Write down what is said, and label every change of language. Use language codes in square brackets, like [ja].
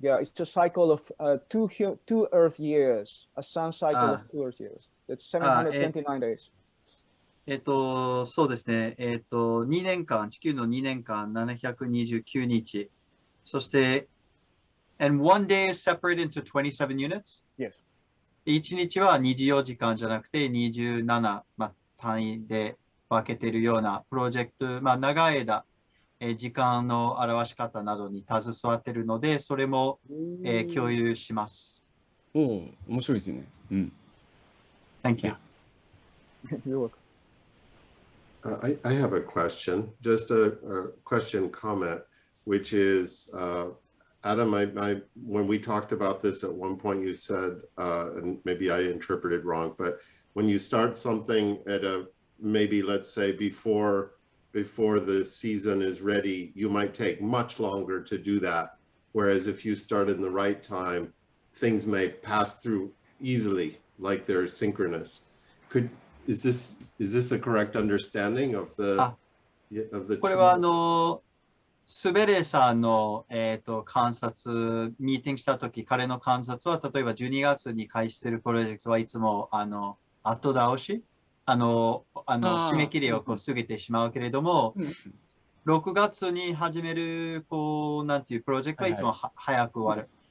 [en] Yeah, it's a cycle of two Earth years, a sun cycle of 2 Earth years. It's 729 days. [ja] そうですね。2年間、地球の2年間、729日。そして、 [en] and one day is separated into 27 units? Yes. [ja] 1日は24時間じゃなくて27、単位で分けているようなプロジェクト、長い間、時間の表し方などに携わっているので、それも、共有します。面白いですよね。 [en] Thank you. You're welcome. I have a question, just a question comment, which is, Adam, when we talked about this at one point, you said, and maybe I interpreted wrong, but when you start something at maybe let's say before the season is ready, you might take much longer to do that. Whereas if you start in the right time, things may pass through easily, like they're synchronous. Is this a correct understanding of the [ja] これはスベレさんの、観察、ミーティングしたとき、彼の観察は、例えば12月に開始するプロジェクトはいつも後倒し、締め切りを過ぎてしまうけれども、6月に始めるなんていうプロジェクトはいつも早く終わる。